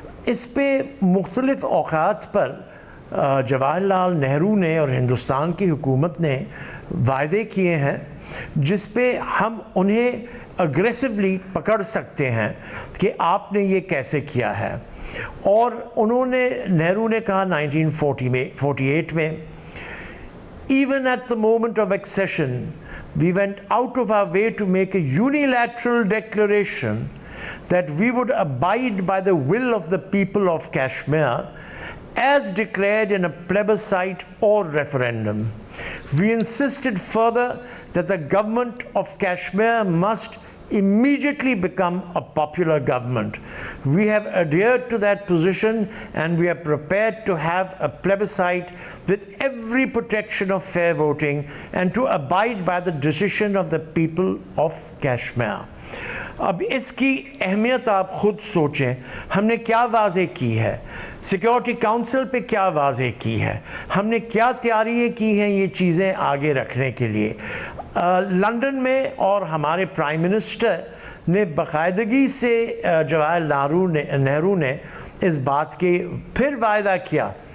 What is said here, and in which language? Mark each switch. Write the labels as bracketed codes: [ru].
[ur] اس پہ مختلف اوقات پر جواہر لال نہرو نے اور ہندوستان کی حکومت نے وعدے کیے ہیں جس پہ ہم انہیں اگریسولی پکڑ سکتے ہیں کہ آپ نے یہ کیسے کیا ہے. اور انہوں نے, نہرو نے کہا 1948 میں, [en] even at the moment of accession we went out of our way to make a unilateral declaration that we would abide by the will of the people of Kashmir as declared in a plebiscite or referendum. We insisted further that the government of Kashmir must immediately become a popular government. We have adhered to that position and we are prepared to have a plebiscite with every protection of fair voting and to abide by the decision of the people of Kashmir. [ur] اب اس کی اہمیت آپ خود سوچیں, ہم نے کیا واضح کی ہے, سیکیورٹی کونسل پہ کیا واضح کی ہے, ہم نے کیا تیاریاں کی ہیں یہ چیزیں آگے رکھنے کے لیے. لندن میں اور ہمارے پرائم منسٹر نے باقاعدگی سے جواہر نہرو نے اس بات کے پھر وعدہ کیا.